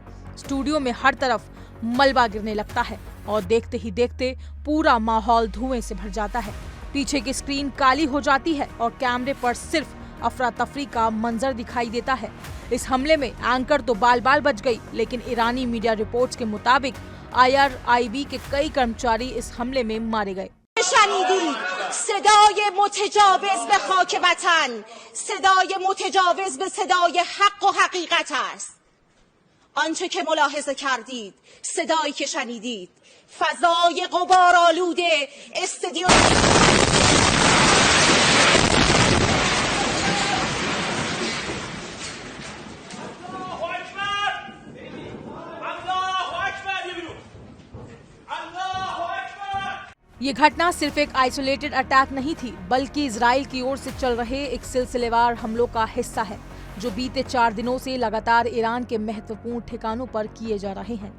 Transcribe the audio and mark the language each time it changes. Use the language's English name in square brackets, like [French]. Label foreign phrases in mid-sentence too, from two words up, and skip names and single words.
[Hindi] स्टूडियो में हर तरफ मलबा गिरने लगता है और देखते ही देखते पूरा माहौल धुएं से भर जाता है। पीछे की स्क्रीन काली हो जाती है और कैमरे पर सिर्फ अफरा तफरी का मंजर दिखाई देता है। इस हमले में एंकर तो बाल बाल बच गई, लेकिन ईरानी [English] media reports [Hindi] के मुताबिक IRIB के कई कर्मचारी इस हमले में मारे गए। [Persian] صدای متجاوز به خاک وطن، صدای متجاوز به صدای حق و حقیقت است. آنچه که ملاحظه کردید، صدایی که شنیدید، فضای غبارآلوده استادیوم [Hindi] ये घटना सिर्फ एक [English] isolated attack [Hindi] नहीं थी, बल्कि इजराइल की ओर से चल रहे एक सिलसिलेवार हमलों का हिस्सा है, जो बीते 4 दिनों से लगातार ईरान के महत्वपूर्ण ठिकानों पर किए जा रहे हैं।